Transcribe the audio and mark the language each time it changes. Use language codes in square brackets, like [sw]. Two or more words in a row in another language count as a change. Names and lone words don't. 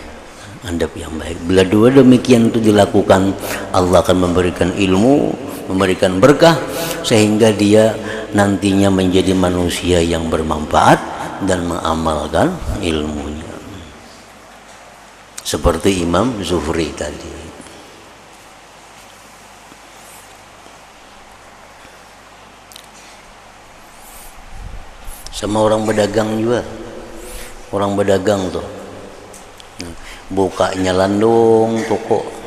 [id] Bila dua demikian itu dilakukan, Allah akan memberikan ilmu, memberikan berkah, sehingga dia nantinya menjadi manusia yang bermanfaat dan mengamalkan ilmunya. Seperti Imam Zuhri tadi. Sama orang berdagang juga, orang berdagang tuh bukanya landung toko,